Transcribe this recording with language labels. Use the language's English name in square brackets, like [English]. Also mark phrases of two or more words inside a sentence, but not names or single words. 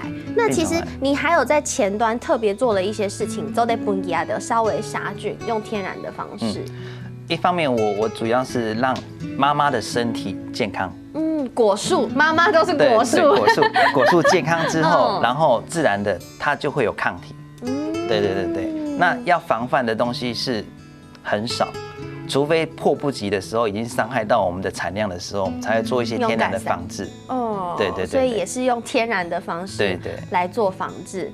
[Chinese] 那其實你還有在前端特別做了一些事情，做得本地的稍微殺菌，用天然的方式。一方面我主要是讓媽媽的身體健康。果樹，媽媽都是果樹。果樹健康之後，然後自然的它就會有抗體。對。那要防範的東西是很少。除非迫不及的时候，已经伤害到我们的产量的时候，我们才会做一些天然的防治。哦，对对对，所以也是用天然的方式来做防治。